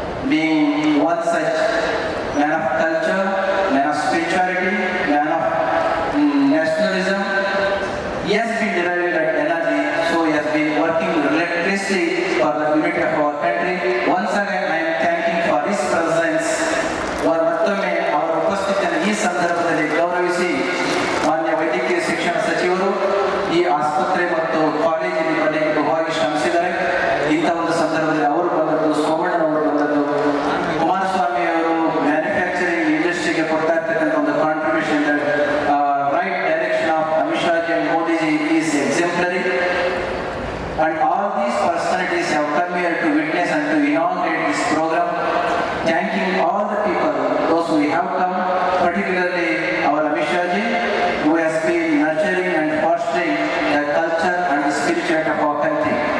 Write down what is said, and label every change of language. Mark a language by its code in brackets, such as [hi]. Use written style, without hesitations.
[en] Being one such man of culture, man of spirituality, man of nationalism, he has been deriving that energy, so he has been working relentlessly for the unity of our country. Once again, I am thanking for his presence. [kn] ಮತ್ತೊಮ್ಮೆ ಅವರ ಉಪಸ್ಥಿತಿಯನ್ನು ಈ ಸಂದರ್ಭದಲ್ಲಿ ಗೌರವಿಸಿ ಮಾನ್ಯ ವೈದ್ಯಕೀಯ ಶಿಕ್ಷಣ ಸಚಿವರು ಈ ಆಸ್ಪತ್ರೆ ಮತ್ತು ಕಾಲೇಜಿನ ಬಗ್ಗೆ ಬಹುವಾಗಿ ಶ್ರಮಿಸಿದ್ದಾರೆ. ಇಂಥ ಒಂದು ಸಂದರ್ಭದಲ್ಲಿ ಅವರು ಬಂದದ್ದು, ಸೋಮಣ್ಣನವರು ಬಂದದ್ದು, ಕುಮಾರಸ್ವಾಮಿ ಅವರು ಮ್ಯಾನುಫ್ಯಾಕ್ಚರಿಂಗ್ ಇಂಡಸ್ಟ್ರಿಗೆ ಕೊಡ್ತಾ ಇರ್ತಕ್ಕಂಥ ಒಂದು contribution, [en] Right direction of Amit Shah ji and Modi ji is exemplary. And all these personalities have come here to witness and to inaugurate this program. Thanking all the people, those who have come, particularly our Amit Shah ji, who has been nurturing and fostering the culture and the spirituality of our country.